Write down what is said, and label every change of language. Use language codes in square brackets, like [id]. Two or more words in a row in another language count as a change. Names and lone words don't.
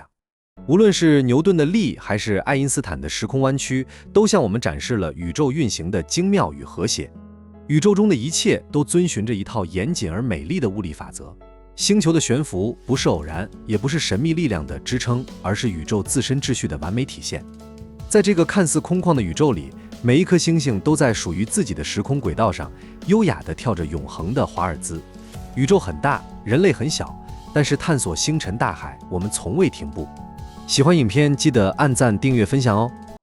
[zh] 無論是牛頓的力，還是愛因斯坦的時空彎曲，都向我們展示了宇宙運行的精妙與和諧。宇宙中的一切都遵循着一套嚴謹而美麗的物理法則。星球的懸浮不是偶然，也不是神秘力量的支撐，而是宇宙自身秩序的完美體現。在這個看似空曠的宇宙裡，每一顆星星都在屬於自己的時空軌道上，優雅地跳着永恆的華爾茲。宇宙很大，人類很小，但是探索星辰大海，我們從未停步。喜歡影片，記得按讚、訂閱、分享哦。